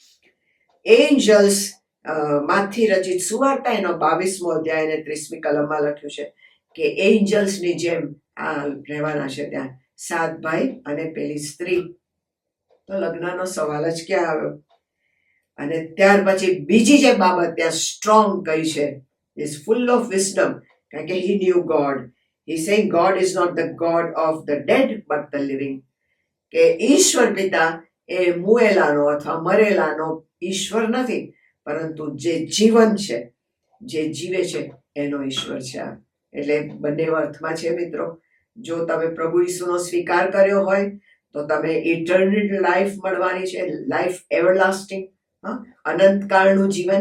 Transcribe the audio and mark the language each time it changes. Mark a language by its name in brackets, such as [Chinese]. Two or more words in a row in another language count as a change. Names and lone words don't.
[Gujarati] એન્જલ્સ માંથી રચિત સુવાર્તા એનો 22મો અધ્યાય અને 30મી કલમમાં લખ્યું છે કે એન્જલ્સની જેમ આ રહેવાના છે ત્યાં 7 ભાઈ અને પેલી સ્ત્રી. તો લગ્નનો સવાલ જ ક્યાં આવ્યો? અને ત્યાર પછી બીજી જે બાબત ત્યાં સ્ટ્રોંગ કહી છે, [English] is full of wisdom, [Gujarati] કારણ કે [English] he knew God. He saying God is not the God of the dead but the living. [Gujarati] કે ઈશ્વર પિતા એ મુએલાનો અથવા મરેલાનો ઈશ્વર નથી, પરંતુ જે જીવન છે, જે જીવે છે એનો ઈશ્વર છે. એટલે બંને અર્થમાં છે મિત્રો. જો તમે પ્રભુ ઈસુનો સ્વીકાર કર્યો હોય તો તમે [English] eternal life [Gujarati] મળવાની છે, [English] life everlasting, [Gujarati] અનંતકાળનું જીવન.